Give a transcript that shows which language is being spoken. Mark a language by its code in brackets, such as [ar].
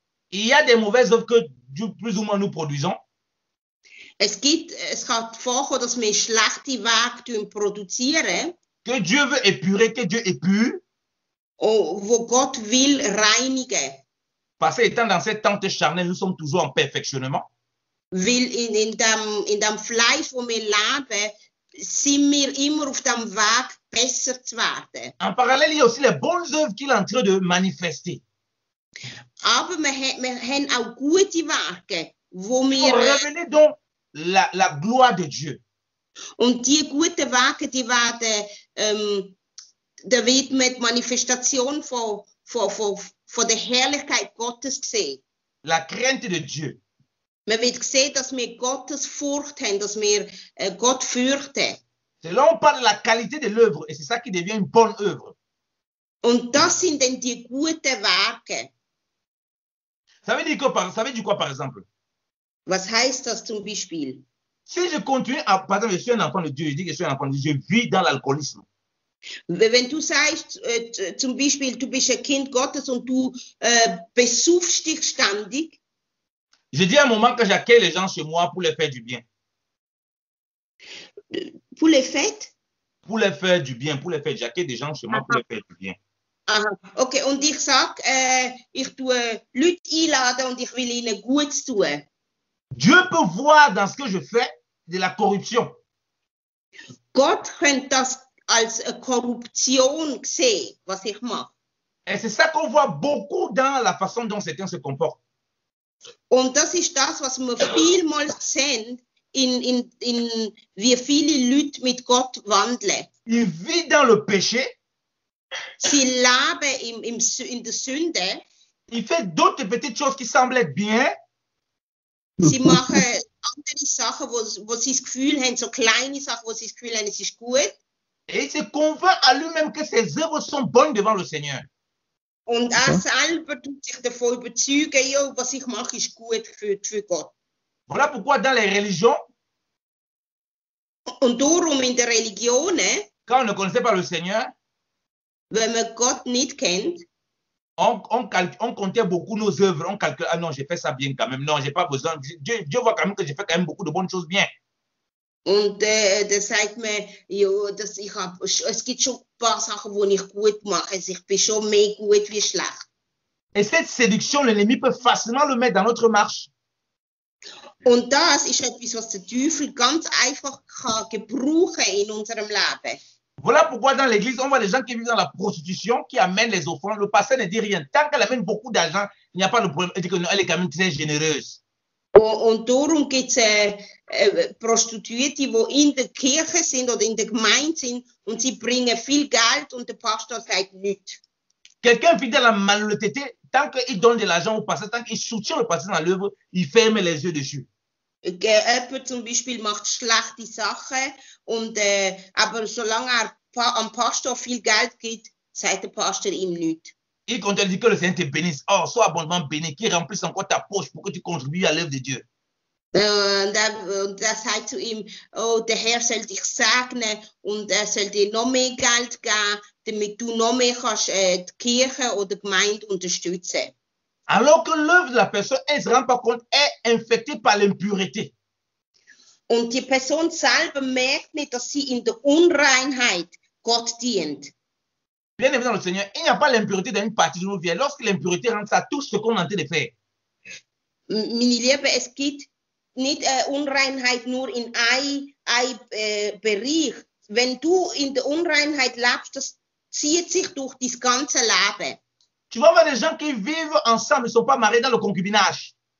[fr] il y a des mauvaises œuvres que Dieu, plus ou moins nous produisons. [de] es kann vorkommen, dass wir schlechte Wege produzieren, [fr] Que Dieu veut épurer, que Dieu épure. [de] Wo Gott will reinigen. [fr] Parce qu'étant dans cette tente charnelle, nous sommes toujours en perfectionnement. [de] Weil in dem Fleisch, wo wir leben, sind wir immer auf dem Weg, besser zu werden. [fr] En parallèle, il y a aussi les bonnes œuvres qu'il est en train de manifester. [de] Aber wir haben auch gute Werke, wo wir... [fr] Revenez donc la gloire de Dieu. [de] Und die guten Werke, die werden... da wird man die Manifestation von der Herrlichkeit Gottes gesehen. [fr] La crainte de Dieu. [de] Man wird sehen, dass wir Gottes Furcht haben, dass wir Gott fürchten. [fr] C'est là on parle de la qualité de l'œuvre et c'est ça qui devient une bonne œuvre. [de] Und das sind dann die guten Werke. [fr] Ça veut dire quoi par exemple? [de] Was heißt das zum Beispiel? [fr] Si je continue à, par exemple, je suis un enfant de Dieu, je dis que je suis un enfant de Dieu, je vis dans l'alcoolisme. [de] Wenn du sagst, zum Beispiel, du bist ein Kind Gottes und du besaufst dich ständig. [fr] Je dis à un moment que j'accueille les gens chez moi pour les faire du bien. Pour les fêtes? Pour les faire du bien, j'accueille des gens chez moi pour les faire du bien. [de] Aha, okay, und ich sage, ich tue Leute einladen und ich will ihnen Gutes tun. [fr] Dieu peut voir dans ce que je fais de la corruption. [de] Gott könnte das als Korruption sehen, was ich mache. [fr] Et c'est ça qu'on voit beaucoup dans la façon dont certains se comportent. [de] Und das ist das, was wir vielmals sehen, in wie viele Leute mit Gott wandeln. [fr] Ils vivent dans le péché. [de] Sie leben in der Sünde. [fr] Ils font d'autres petites choses qui semblent être bien. [de] Sie machen andere Sachen, wo sie das Gefühl haben, so kleine Sachen, wo sie das Gefühl haben, es ist gut. [fr] Et il se convainc à lui-même que ses œuvres sont bonnes devant le Seigneur. [de] Und selber tut sich davon überzeugen, ja, was ich mache, ist gut für Gott. [fr] Voilà pourquoi dans les religions, [de] und darum in der Religion, [fr] quand on ne connaissait pas le Seigneur, [de] wenn man Gott nicht kennt, [fr] on comptait beaucoup nos œuvres. On calculait, ah non, j'ai fait ça bien quand même. Non, j'ai pas besoin. Dieu voit quand même que j'ai fait quand même beaucoup de bonnes choses bien. [de] Und da sagt man, ja, es gibt schon ein paar Sachen, die ich gut mache. Also ich bin schon mehr gut wie schlecht. [fr] Et cette séduction, l'ennemi peut facilement le mettre dans notre marche. [de] Und das ist etwas, was der Teufel ganz einfach kann gebrauchen in unserem Leben. [fr] Voilà pourquoi dans l'église, on voit des gens qui vivent dans la prostitution, qui amènent les offrandes. Le pasteur ne dit rien. Tant qu'elle amène beaucoup d'argent, il n'y a pas de problème. Elle dit qu'elle est quand même très généreuse. [de] Und darum gibt es Prostituierte, die in der Kirche sind oder in der Gemeinde sind und sie bringen viel Geld und der Pastor sagt nichts. [fr] Quelqu'un fidèle à la malhonnêteté, tant qu'il donne de l'argent au pasteur, tant qu'il soutient le pasteur dans l'œuvre, il ferme les yeux dessus. [de] Jemand zum Beispiel macht schlechte Sachen, aber solange er am Pastor viel Geld gibt, sagt der Pastor ihm nichts. [fr] Il compte dire que le Seigneur te bénisse. Oh, sois abondamment béni, qu'il remplisse encore ta poche pour que tu contribues à l'œuvre de Dieu. [de] Und er sagt zu ihm, oh, der Herr soll dich segnen und er soll dir noch mehr Geld geben, damit du noch mehr kannst, die Kirche oder die Gemeinde unterstützen. [fr] Alors que l'œuvre de la personne, elle ne se rend pas compte, est infectée par l'impureté. [de] Und die Person selber merkt nicht, dass sie in der Unreinheit Gott dient. [fr] Bien évidemment, le Seigneur, il n'y a pas l'impureté dans une partie de nos vies. Lorsque l'impureté rentre, ça touche ce qu'on est en train de faire. [de] Meine Liebe, es gibt nicht Unreinheit nur in einem Bereich. Wenn du in der Unreinheit lebst, das zieht sich durch das ganze Leben. [fr] Tu vas voir des gens qui vivent ensemble, ils ne sont pas mariés dans le concubinage.